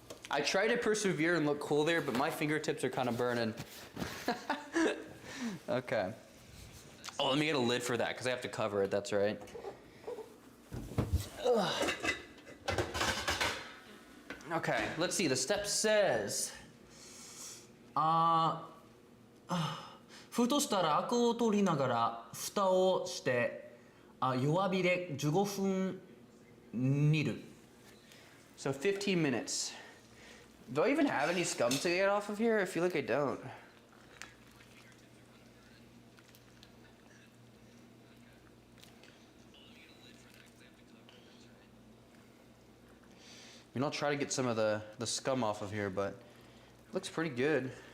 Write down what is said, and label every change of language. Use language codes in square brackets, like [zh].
[en] I tried to persevere and look cool there, but my fingertips are kind of burning. Okay. Oh, let me get a lid for that, because I have to cover it, that's right. Ugh. Okay, let's see. The step says, [ja] ふとしたらアクを取りながら蓋をして弱火で15分煮る。 [en] So 15 minutes. Do I even have any scum to get off of here? I feel like I don't. I mean, I'll try to get some of the scum off of here, but it looks pretty good.